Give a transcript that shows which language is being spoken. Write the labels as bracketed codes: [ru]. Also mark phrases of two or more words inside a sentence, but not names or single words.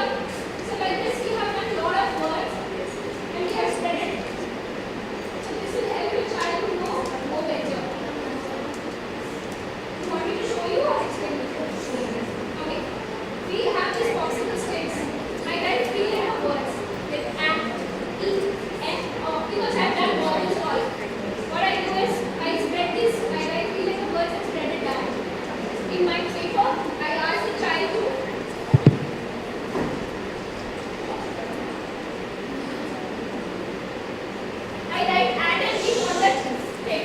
[en] So like this we have done lot of words and we have spread it. So this will help your child to know more better. You want me to show you or explain it? Okay. We have these popsicle sticks. I write three letter words with and, e, n, o, because I have done vowels all. What I do is I spread this, I write three letter words and spread it down. In my paper, I ask the child to I write and E on that paper.